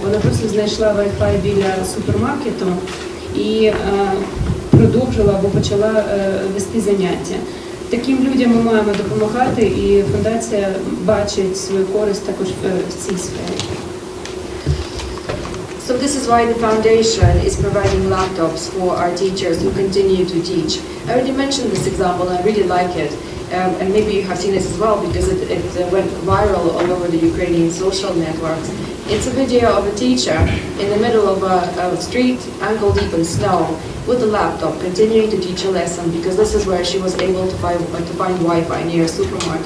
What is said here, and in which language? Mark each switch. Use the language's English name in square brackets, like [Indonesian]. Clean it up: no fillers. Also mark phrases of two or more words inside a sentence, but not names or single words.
[Ukrainian] Вона просто знайшла Wi-Fi біля супермаркету і продовжила або почала вести заняття. Таким людям ми маємо допомагати, і фундація бачить свою користь також в цій сфері. [English] So this is why the foundation is providing laptops for our teachers who continue to teach. I already mentioned this example, and I really like it. And maybe you have seen it as well because it went viral all over the Ukrainian social networks. It's a video of a teacher in the middle of a street, ankle deep in snow, with a laptop, continuing to teach a lesson because this is where she was able to find Wi-Fi near a supermarket.